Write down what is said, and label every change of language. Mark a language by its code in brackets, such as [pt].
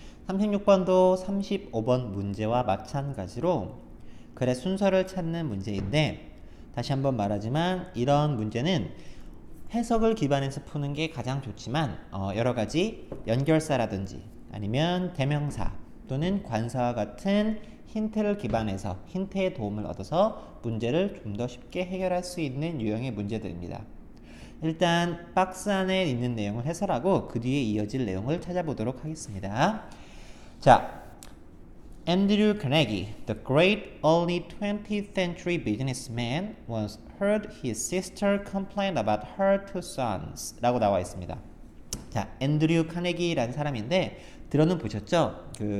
[ko] 36번도 35번 문제와 마찬가지로 글의 순서를 찾는 문제인데, 다시 한번 말하지만 이런 문제는 해석을 기반해서 푸는 게 가장 좋지만 여러 가지 연결사라든지 아니면 대명사 또는 관사와 같은 힌트를 기반해서 힌트의 도움을 얻어서 문제를 좀 더 쉽게 해결할 수 있는 유형의 문제들입니다. 일단 박스 안에 있는 내용을 해설하고 그 뒤에 이어질 내용을 찾아보도록 하겠습니다. [en] 자, Andrew Carnegie, the great early 20th century businessman, once heard his sister complain about her two sons [ko] 라고 나와 있습니다. 자, 앤드류 카네기라는 사람인데 들어는 보셨죠?